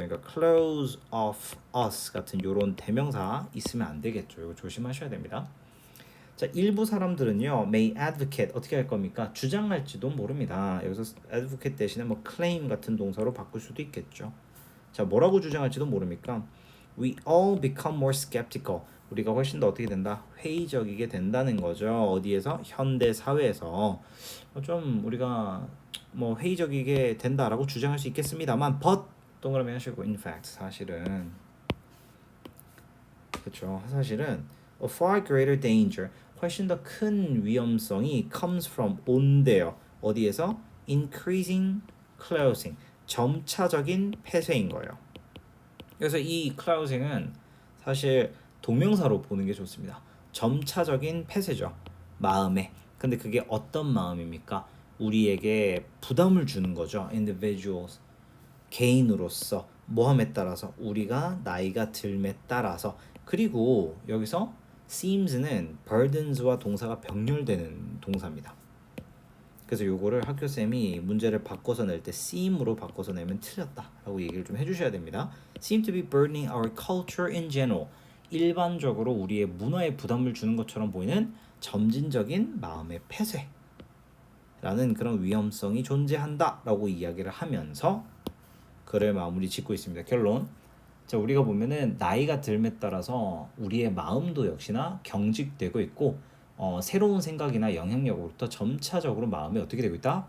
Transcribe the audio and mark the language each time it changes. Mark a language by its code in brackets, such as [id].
[ko] 그러니까 close off us 같은 요런 대명사 있으면 안 되겠죠. 이거 조심하셔야 됩니다. 자, 일부 사람들은요. [en] may advocate [ko] 어떻게 할 겁니까? 주장할지도 모릅니다. 여기서 advocate 대신에 뭐 claim 같은 동사로 바꿀 수도 있겠죠. 자, 뭐라고 주장할지도 모릅니까? [en] We all become more skeptical. [ko] 우리가 훨씬 더 어떻게 된다? 회의적이게 된다는 거죠. 어디에서? 현대 사회에서 좀 우리가 뭐 회의적이게 된다라고 주장할 수 있겠습니다만 but 동그라미 하시고 [en] in fact [ko] 사실은 그렇죠. 사실은 [en] a far greater danger [ko] 훨씬 더 큰 위험성이 [en] comes from [ko] 온대요. 어디에서? [en] increasing closing [ko] 점차적인 폐쇄인 거예요. 그래서 이 closing은 사실 동명사로 보는 게 좋습니다. 점차적인 폐쇄죠. 마음에. 근데 그게 어떤 마음입니까? 우리에게 부담을 주는 거죠. [en] individuals. [ko] 개인으로서 뭐함에 따라서 우리가 나이가 들매 따라서 그리고 여기서 seems는 burdens와 동사가 병렬되는 동사입니다. 그래서 요거를 학교쌤이 문제를 바꿔서 낼 때 seem으로 바꿔서 내면 틀렸다라고 얘기를 좀 해주셔야 됩니다. [en] seem to be burdening our culture in general. [ko] 일반적으로 우리의 문화에 부담을 주는 것처럼 보이는 점진적인 마음의 폐쇄라는 그런 위험성이 존재한다라고 이야기를 하면서 글을 마무리 짓고 있습니다. 결론. 자, 우리가 보면은 나이가 들에 따라서 우리의 마음도 역시나 경직되고 있고 새로운 생각이나 영향력으로부터 점차적으로 마음이 어떻게 되고 있다?